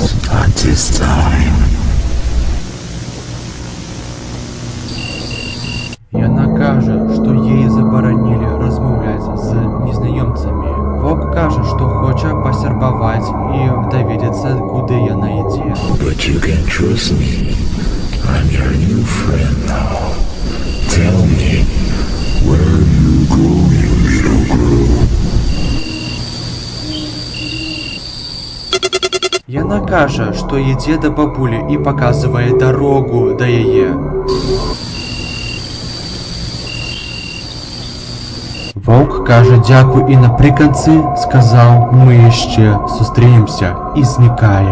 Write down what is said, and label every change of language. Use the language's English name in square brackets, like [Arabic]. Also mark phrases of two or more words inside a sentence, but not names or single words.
[Belarusian] Яна кажа, што ей забаранілі размаўляць з незнаёмцамі. Воўк кажа, што хоча пасярбаваць і даведацца, куды яна ідзе. [English] But you can trust me. I'm your new friend now. Tell me, where are you going, little girl? [Belarusian] Яна кажа, што ідзе да бабулі і паказвае дарогу да яе. Воўк кажа дзякуй і напрыканцы сказаў, мы яшчэ сустрэнемся, і знікае.